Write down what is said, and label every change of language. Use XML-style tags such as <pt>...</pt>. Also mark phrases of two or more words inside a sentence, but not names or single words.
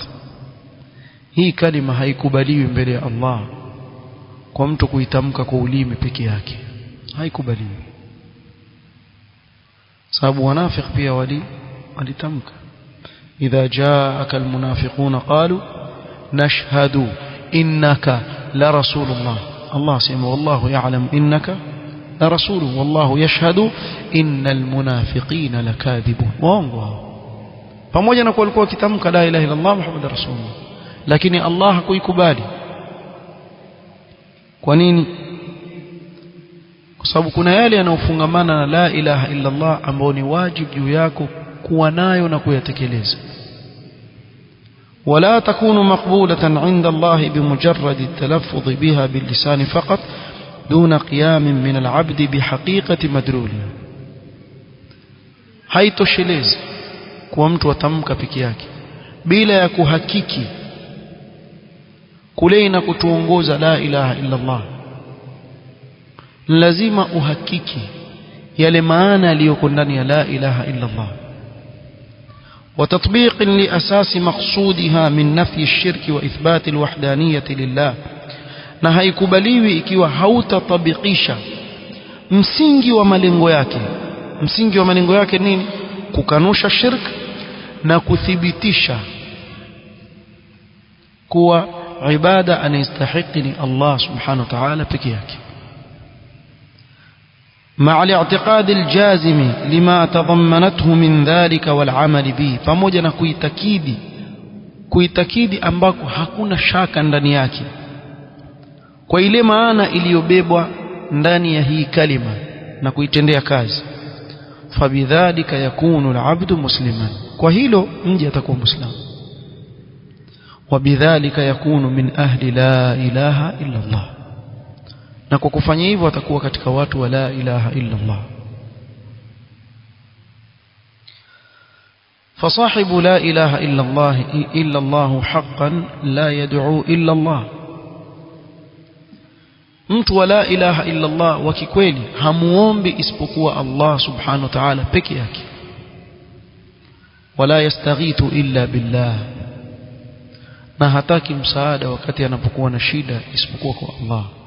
<sw>Hii kalima haikubaliwi mbele ya Allah kwa mtu kuitamka kwa ulimi peke yake, haikubaliwi. sababu wanafiq pia walitamka</sw> <ar>إذا جاءك المنافقون قالوا نشهد إنك لرسول الله. Allah sema والله يعلم إنك لرسوله والله يشهد إن المنافقين لكاذبون.</ar> <sw>Waongo pamoja na kuwa walikuwa wakitamka</sw> <ar>لا إله إلا الله محمد رسول الله,</ar> <sw>lakini Allah hakuikubali. Kwa nini? Kwa sababu kuna yale yanayofungamana na</sw> <ar>لا إله إلا الله</ar> <sw>ambayo ni wajibu juu yako kuwa nayo na kuyatekeleza.</sw> <ar>ولا تكون مقبولة عند الله بمجرد التلفظ بها باللسان فقط دون قيام من العبد بحقيقة مدلولها.</ar> <sw>haitoshelezi kwa mtu atamka peke yake bila ya kuhakiki kule na kutuongoza</sw> <ar>لا إله إلا الله.</ar> <sw>Lazima uhakiki yale maana yaliyoko ndani ya</sw> <ar>لا إله إلا الله, وتطبيق لأساس مقصودها من نفي الشرك وإثبات الوحدانية لله.</ar> <sw>na haikubaliwi ikiwa hautatabikisha msingi wa malengo yake. Msingi wa malengo yake nini? Kukanusha shirk na kuthibitisha kuwa ibada anastahili ni Allah</sw> <ar>سبحانه وتعالى</ar> <sw>peke yake,</sw> <ar>مع الاعتقاد الجازم لما تضمنته من ذلك والعمل به.</ar> <sw>pamoja na kuitakidi ambako hakuna shaka ndani yake kwa ile maana iliyobebwa ndani ya hii kalima na kuitendea kazi.</sw> <ar>فبذلك يكون العبد مسلما,</ar> <sw>kwa hilo mja atakuwa muislamu.</sw> <ar>وبذلك يكون من أهل لا إله إلا الله,</ar> <sw>na kwa kufanya hivyo atakuwa katika watu wa</sw> <ar>لا إله إلا الله. فصاحب لا إله إلا الله حقا لا يدعو إلا الله.</ar> <sw>mtu wa</sw> <ar>لا إله إلا الله</ar> <sw>wa kikweli hamuombi isipokuwa Allah</sw> <ar>سبحانه وتعالى</ar> <sw>peke yake.</sw> <ar>ولا يستغيث إلا بالله,</ar> <sw>na hataki msaada wakati anapokuwa na shida isipokuwa kwa Allah.</sw>